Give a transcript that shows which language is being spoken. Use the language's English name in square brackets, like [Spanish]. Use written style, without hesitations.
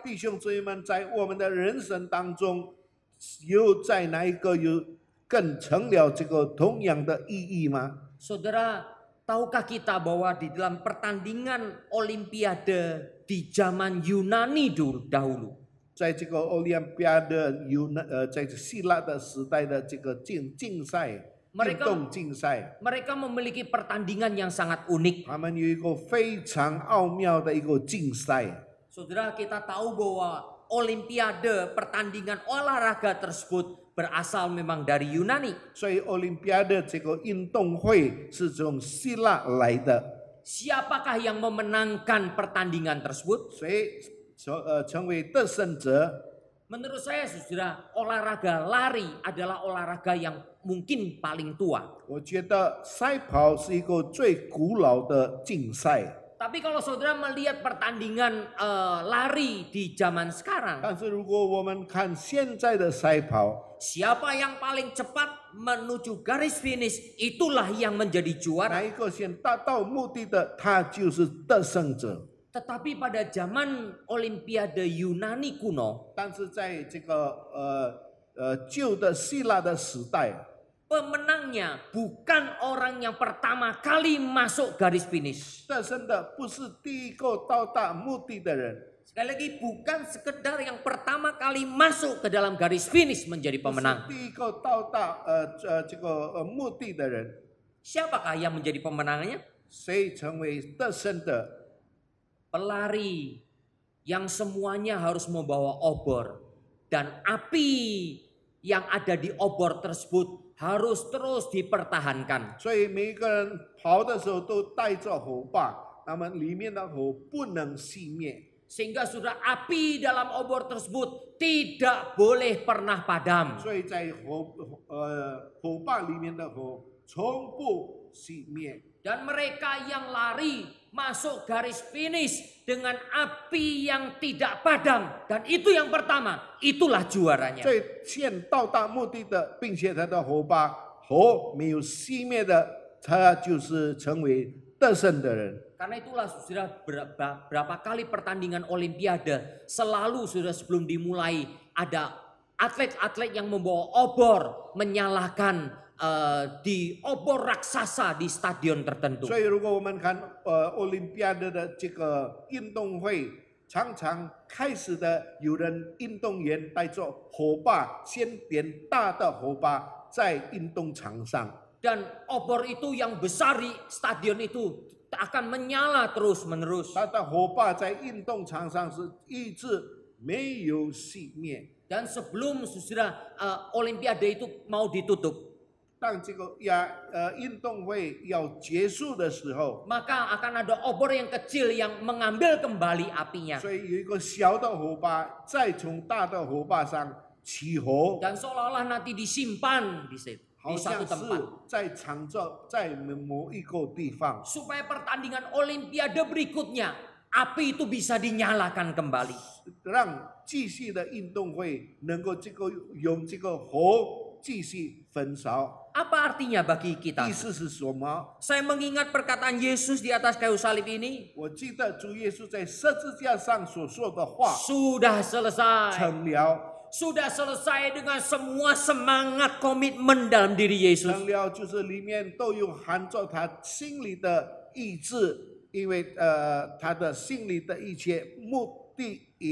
[Chinese] 弟兄姊妹们，在我们的人生当中，有在哪一个有更成了这个同样的意义吗？ [Indonesian] Saudara, tahukah kita bahwa di dalam pertandingan Olimpiade di zaman Yunani dahulu, [Chinese] 在这个奥林匹亚的在希腊的时代的这个竞赛，运动竞赛， [Indonesian] mereka memiliki pertandingan yang sangat unik. [Chinese] 他们有一个非常奥妙的一个竞赛。 [Indonesian] Saudara, kita tahu bahwa Olimpiade pertandingan olahraga tersebut berasal memang dari Yunani. [Chinese] 所以奥林匹亚的这个运动会是从希腊来的， [Indonesian] Siapakah yang memenangkan pertandingan tersebut? [Chinese] 谁成为得胜者？ [Indonesian] Menurut saya, saudara, olahraga lari adalah olahraga yang mungkin paling tua. [Chinese] 我觉得赛跑是一个最古老的竞赛。 [Indonesian] Tapi kalau saudara melihat pertandingan lari di zaman sekarang, [Chinese] 但是如果我们看现在的赛跑， [Indonesian] siapa yang paling cepat menuju garis finish, itulah yang menjadi [Chinese] 哪 [Indonesian] juara. [Chinese] 一个先达到目的的，他就是得胜者。 [Indonesian] Tetapi pada zaman Olimpiade Yunani kuno, [Chinese] 但是在这个旧的希腊的时代， [Indonesian] pemenangnya bukan orang yang pertama kali masuk garis finish. [Chinese] 得胜的不是第一个到达目的的人， [Indonesian] Sekali lagi, bukan sekedar yang pertama kali masuk ke dalam garis finish menjadi [Chinese] 不是 [Indonesian] pemenang. [Chinese] 第一个到达这个目的的人， [Indonesian] Siapakah yang menjadi pemenangnya? [Chinese] 谁成为得胜的？ [Indonesian] Pelari yang semuanya harus membawa obor, dan api yang ada di obor tersebut harus terus dipertahankan. [Chinese] 所以每一个人跑的时候都带着火把，那么里面的火不能熄灭， [Indonesian] Sehingga sudah api dalam obor tersebut tidak boleh pernah padam. [Chinese] 所以在火把里面的火从不熄灭。 [Indonesian] Dan mereka yang lari masuk garis finish dengan api yang tidak padam. Dan itu yang pertama, itulah juaranya. [Chinese] 最先到达目的的，并且他的火没有熄灭的，他就是成为得胜的人。 [Indonesian] Karena itulah sudah berapa kali pertandingan Olimpiade selalu sudah sebelum dimulai ada atlet-atlet yang membawa obor menyalakan di obor raksasa di stadion tertentu. [Chinese] 所以，如果我们看奥林匹亚的这个运动会，常常开始的有人运动员带着火把，先点大的火把在运动场上， [Indonesian] Dan obor itu yang besar di stadion itu akan menyala terus-menerus. [Chinese] 他的火把在运动场上是一直没有熄灭。 [Indonesian] Dan sebelum sudah Olimpiade itu mau ditutup, [Chinese] 当这个运动会要结束的时候， [Indonesian] maka akan ada obor yang kecil yang mengambil kembali apinya. [Chinese] 所以有一个小的火把再从大的火把上起火， [Indonesian] Dan seolah-olah nanti disimpan di situ, [Chinese] 好 [Indonesian] di [Chinese] 像是 [Indonesian] tempat. [Chinese] 在藏着在某一个地方， [Indonesian] Supaya pertandingan Olimpiade berikutnya, api itu bisa dinyalakan kembali. [Chinese] 让继续的运动会能够用这个火继续焚烧。 [Indonesian] Apa artinya bagi kita? [Chinese] 意思是什么？ [Indonesian] Saya mengingat perkataan Yesus di atas kayu salib ini. [Chinese] 我记得主耶稣在十字架上所说的话 [Indonesian] Sudah selesai. [Chinese] 成了， [Indonesian] Sudah selesai dengan semua semangat komitmen dalam diri Yesus. [Chinese] 成了就是里面都有含着他心里的意志，因为他的心里的一切目的